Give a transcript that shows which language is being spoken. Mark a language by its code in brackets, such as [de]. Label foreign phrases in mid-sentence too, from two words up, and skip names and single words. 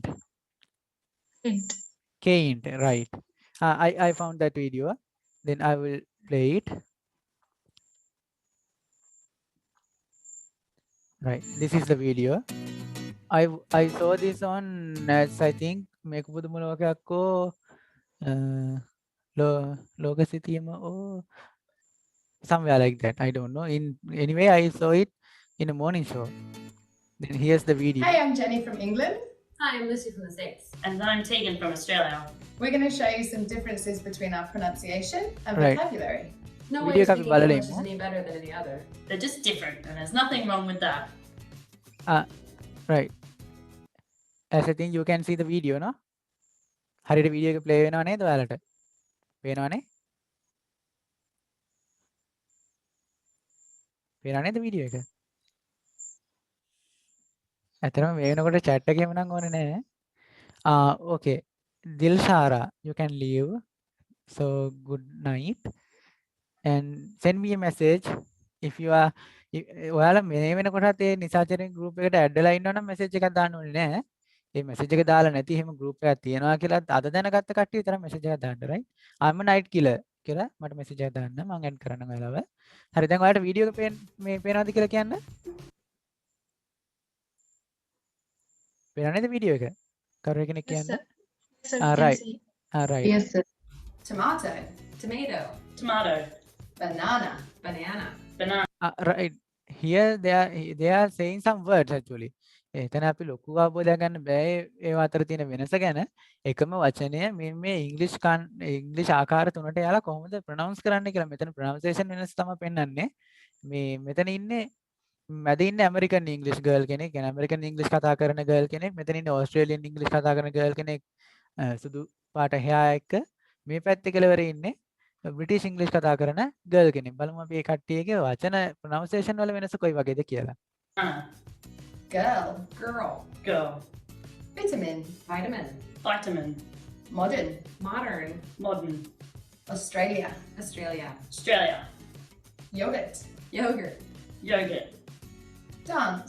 [en] Faint. Can't, right. I found that video. Then I will play it. Right, this is the video. I saw this on as I think [si] මේක පුදුම ලෝකයක්කෝ ලෝකසිතියම [en] or somewhere like that. I don't know. Anyway, I saw it in a morning show. Then here's the video. Hey, I'm Jenny from England. Hi, I'm Lucy from the States. And I'm Tegan from Australia. We're going to show you some differences between our pronunciation and Right. vocabulary. No Video way of copy speaking [si] බලලා [en] English is [si] ඉමු. [en] any better than any other. They're just different, and there's nothing wrong with that. Right. As I think you can see the video, no? [si] හරියට video එක play වෙනව නේද ඔයාලට? පේනවනේ? පේනව නේද video එක? ඇත්තටම මේ වෙනකොට chat එකේම නම් ඕනේ නැහැ. [en] Okay. Dilshara, you can leave. So good night. And send me a message if you are [si] ඔයාලා මේ වෙනකොටත් ඒ නිසාචරෙන් group එකට add වෙලා ඉන්නවනම් message එකක් දාන්න ඕනේ නැහැ. ඒ message එක දාලා නැති එහෙම group එකක් තියනවා කියලා අද දැනගත්ත කට්ටිය විතර message එකක් දාන්න right. [en] I'm a night killer [si] කියලා මට message එකක් දාන්න මම add කරන්න ඔයාලව. හරි දැන් ඔයාලට video එක මේ පේනවද කියලා කියන්න. පේනව නේද video එක? කවුරු කෙනෙක් [en] Yes, [si] කියන්න. [en] sir. Yes, sir, we can Right. see. Right. Yes, sir. Tomato, Tomato. Tomato. banana, Banana. Right. Here they are saying some words actually. [si] එතන අපි ලොකු අවබෝධයක් ගන්න බෑ ඒව අතර තියෙන වෙනස ගැන. එකම වචනය මේ ඉංග්‍රීසි ආකාර තුනට යාලා කොහොමද ප්‍රොනවුන්ස් කරන්න කියලා. මෙතන ප්‍රොනවුන්සියේෂන් වෙනස තමයි පෙන්වන්නේ. මෙතන ඉන්නේ මැද ඉන්නේ ඇමරිකන් ඉංග්‍රීසි ගර්ල් කෙනෙක්. يعني ඇමරිකන් ඉංග්‍රීසි කතා කරන ගර්ල් කෙනෙක්. මෙතන ඉන්නේ ඕස්ට්‍රේලියන් ඉංග්‍රීසි කතා කරන ගර්ල් කෙනෙක්. සුදු පාට hair එක. මේ පැත්තේ කෙලවර ඉන්නේ බ්‍රිටිෂ් ඉංග්‍රීසි කතා කරන ගර්ල් කෙනෙක්. බලමු අපි මේ කට්ටියගේ වචන ප්‍රොනවුන්සියේෂන් වල වෙනස කොයි වගේද කියලා. [en] girl, Girl. Girl. vitamin, Vitamin. Vitamin. modern, Modern. Modern. Australia, Australia. Australia. yogurt, Yogurt. Yogurt. dance,